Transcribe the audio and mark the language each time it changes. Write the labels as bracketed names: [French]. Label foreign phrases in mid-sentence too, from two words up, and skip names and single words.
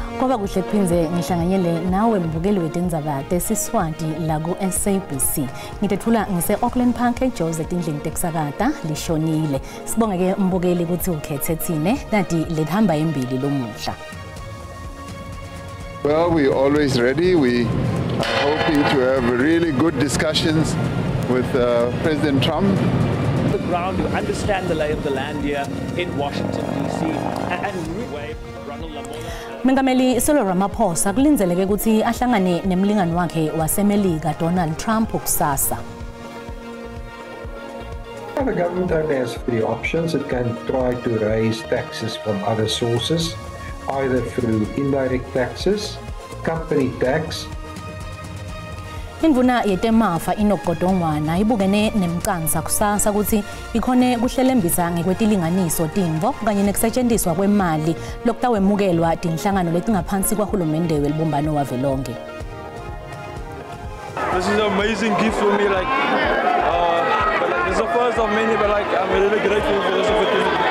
[Swati] Ngoba kuhle kuphinze ngihlanganyele nawe mbukeli wetindzaba tesiswati la ku SABC. Ngitethula ngise Auckland Park eJose etindlini tekusakata lishonile. Sibongeke mbukeli ukuthi ukhethe thine kanti lihamba embili lomuhla. [English] Well, we're always ready. We are hoping to have really good discussions with President Trump. The ground, you understand the lay of the land here in Washington, D.C. and Ronald Lamola. [Swati] Mengameli Cyril Ramaphosa kulindeleke ukuthi ahlangane nemlingani wakhe waseMelika Donald Trump kusasa. [English] The government only has three options. It can try to raise taxes from other sources, either through indirect taxes, company tax. [Swati] Indvuna yetemafa inogodongwana ibukene nemcansa kusasa ukuthi ikhone kuhlelembisa ngekwetilinganiso timvo kanye nekusetshenziswa kwemali lokutawemukelwa tinhlangano letingaphansi kwahulumende welubumbano wavelonke. [English] This is an amazing gift for me, this is the first of many, but I'm really grateful for this opportunity.